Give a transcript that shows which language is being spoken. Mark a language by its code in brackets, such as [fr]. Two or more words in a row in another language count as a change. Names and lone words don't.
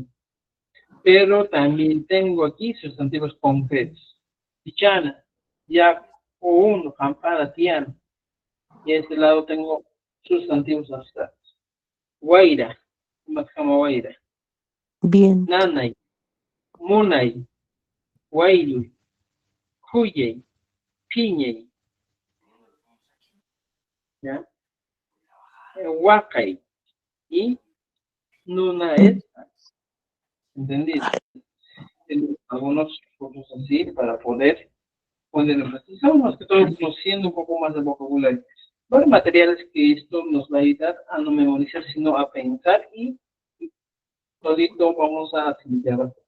[es] Pero también tengo aquí sustantivos concretos. [qu] Pichana, Yac, Uno, Jampara, Tiana. [es] Y a este lado tengo sustantivos abstractos. [qu] Guaira, Macama Guaira. [es] Bien. [qu] Nanay, Munay, Guaylu, Cuyey, Piñey. ¿Ya? Huacay y Nuna es. [es] ¿Entendido? Algunos cosas así para poder ponerlo. Estamos más que todo conociendo un poco más de vocabulario. Los materiales que esto nos va a ayudar a no memorizar, sino a pensar y todito vamos a asimilar.